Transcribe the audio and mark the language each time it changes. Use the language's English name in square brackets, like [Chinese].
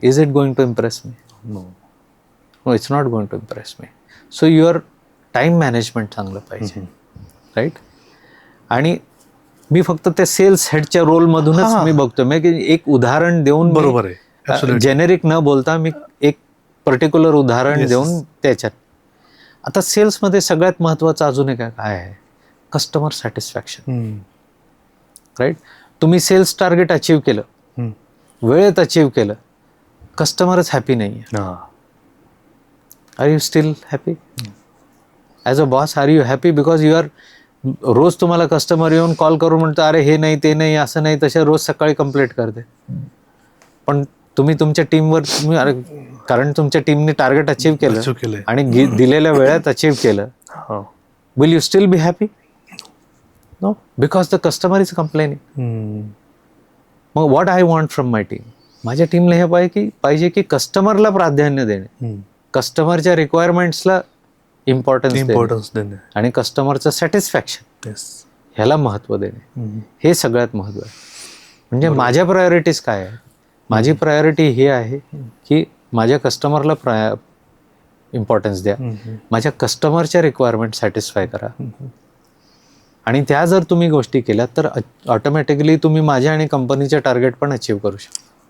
[English] Is it going to impress me? No. No it's not going to impress me. [Marathi] So your time management चांगलं पाहिजे. Right. आणि मी फक्त त्या cells हेडच्या रोलमधूनच मी बघतो. मी एक उदाहरण देऊन बरोबर आहे. जेनेरिक न बोलता मी एक पर्टिक्युलर उदाहरण देऊन त्याच्यात. आता सेल्समध्ये सगळ्यात महत्त्वाचं अजून एक काय आहे कस्टमर सॅटिस्फॅक्शन. राईट. तुम्ही सेल्स टार्गेट अचीव केलं वेळेत अचीव केलं कस्टमरच हॅपी नाही आहे. [English] Are you still happy? As a boss are you happy? Because you are [Marathi] रोज तुम्हाला कस्टमर येऊन कॉल करून म्हणतो अरे हे नाही ते नाही असं नाही तसे रोज सकाळी कंप्लेंट करते. पण तुम्ही तुमच्या टीमवर अरे कारण तुमच्या टीमने टार्गेट अचीव केलं आणि दिलेल्या वेळात अचीव केलं. [English] Will you still be happy? No. Because the customer is complaining. मग what I want from my team. [Marathi] माझ्या टीमला हे पाहिजे की कस्टमरला प्राधान्य देणे कस्टमरच्या रिक्वायरमेंट्सला इम्पॉर्टन्स देणे आणि कस्टमरचं सॅटिस्फॅक्शन ह्याला महत्त्व देणे हे सगळ्यात महत्त्व आहे. म्हणजे माझ्या प्रायोरिटीज काय आहे? माझी प्रायोरिटी ही आहे की माझ्या कस्टमरला इम्पॉर्टन्स द्या माझ्या कस्टमरच्या रिक्वायरमेंट सॅटिस्फाय करा आणि त्या जर तुम्ही गोष्टी केल्या तर ऑटोमॅटिकली तुम्ही माझ्या आणि कंपनीचे टार्गेट पण अचीव करू शकता.